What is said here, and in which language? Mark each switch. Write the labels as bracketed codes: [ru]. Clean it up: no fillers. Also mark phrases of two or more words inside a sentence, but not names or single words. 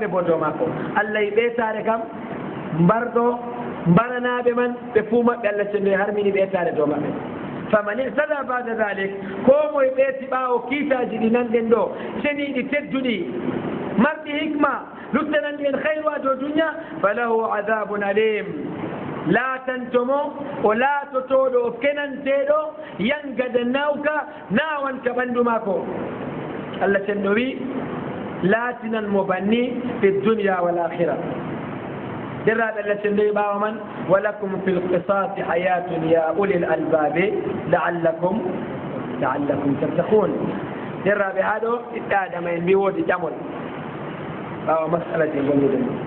[ff] bo dow makko allah e ɓeetare kam mbarɗo mbaranaɓe man ɓe fuu maɓɓe allah cenno e harmini ɓeetare dow maɓɓe [ar] فمن اعتدى بعد [ff] dalik ko moye ɓeeti ɓaawo kiitaji ɗi nanɗen ɗo ceniiɗi tedduɗi marɗi hikma luttanandi en hayru ado duniya falahu adabun alim laatantomo o laatotoɗo o kenanteɗo yangada nawka nawanka ɓanndu maako allah cenɗo wi laatinan mo banni [ar] في الدنيا والآخرة [ff] derraɓe allah cenɗo wi ɓaawa man [ar] ولكم في القصاص حياة يا أولي الألباب لعلكم تتقون [ff] derraɓe haa ɗo ɓiɓɓe adama en mbi woodi ƴamol ɓaawa masala je gonnuɗen